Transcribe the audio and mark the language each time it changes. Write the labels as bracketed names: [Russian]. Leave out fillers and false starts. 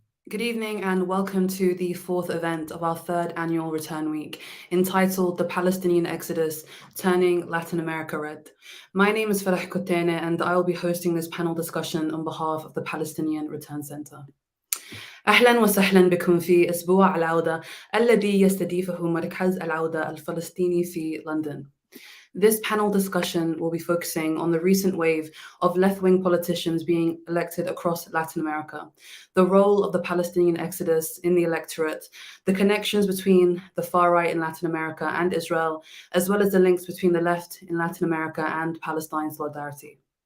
[English] Good evening and welcome to the fourth event of our third annual Return Week, entitled The Palestinian Exodus, Turning Latin America Red. My name is Farah Kotene and I will be hosting this panel discussion on behalf of the Palestinian Return Center. [Arabic] أهلا وسهلا بكم في أسبوع العودة الذي يستضيفه مركز العودة الفلسطيني في لندن. [English] This panel discussion will be focusing on the recent wave of left-wing politicians being elected across Latin America, the role of the Palestinian exodus in the electorate, the connections between the far right in Latin America and Israel, as well as the links between the left in Latin America and Palestine solidarity.